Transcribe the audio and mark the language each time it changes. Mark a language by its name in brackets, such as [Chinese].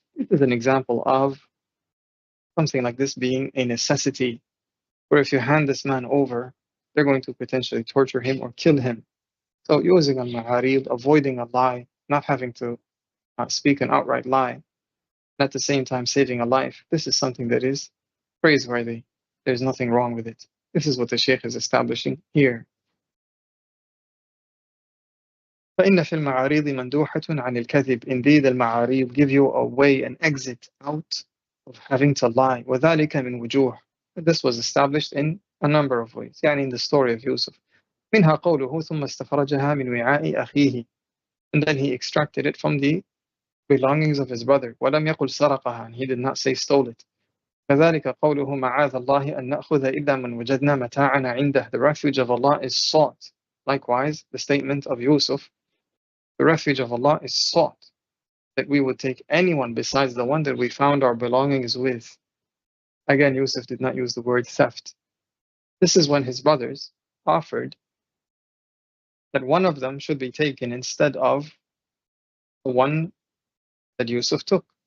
[English] This is an example of something like this being a necessity, where if you hand this man over, they're going to potentially torture him or kill him. So using al-ma'arid, avoiding a lie, not having to speak an outright lie, and at the same time saving a life, this is something that is praiseworthy. There's nothing wrong with it. This is what the Shaykh is establishing here. [Arabic] فإن في المعاريض مندوحة عن الكذب. [English] Indeed, al-ma'arid give you a way, an exit out of having to lie. [Arabic] وذلك من وجوه. [English] This was established in a number of ways. يعني in the story of Yusuf. [Arabic] منها قوله ثم استخرجها من وعاء أخيه. [English] And then he extracted it from the belongings of his brother. [Arabic] ولم يقل سرقها. [English] And he did not say stole it. [Arabic] كذلك قوله معاذ الله أن نأخذ إلا من وجدنا متاعنا عنده. [English] The refuge of Allah is sought. Likewise, the statement of Yusuf, the refuge of Allah is sought, that we would take anyone besides the one that we found our belongings with. Again, Yusuf did not use the word theft. This is when his brothers offered that one of them should be taken instead of the one that Yusuf took.